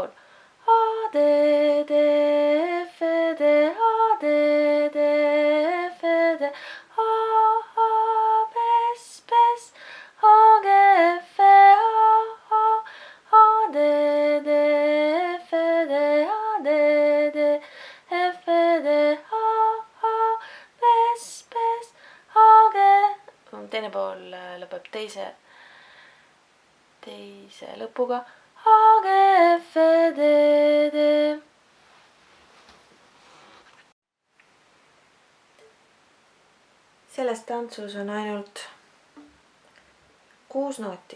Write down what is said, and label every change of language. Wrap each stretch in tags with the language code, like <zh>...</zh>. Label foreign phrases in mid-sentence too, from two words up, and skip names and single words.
<et>A, D, D, F, D, A, D, D, F, D, A, B, S, B, S, A, G, F, A, D, D, F, D, A, D, D, F, D, A, B, S, B, S, A, G. Teine pool lõpeb teise lõpuga. A, G, F, D, D. Selles tantsus on ainult 6 nooti.</et>